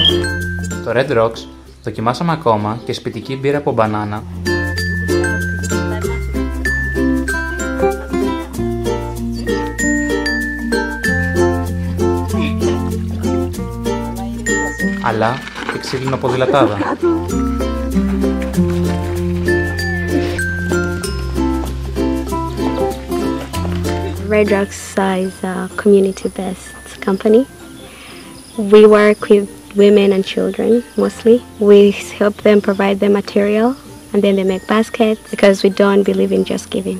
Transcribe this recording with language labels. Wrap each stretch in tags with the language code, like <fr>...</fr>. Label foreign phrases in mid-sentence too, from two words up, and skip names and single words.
<el>Στο Red Rocks δοκιμάσαμε ακόμα και σπιτική μπύρα από μπανάνα, αλλά και ξύλινο ποδηλατάδα.</el> <en>Red Rocks is a community-based company. We work with women and children mostly. We help them provide their material and then they make baskets because we don't believe in just giving.</en>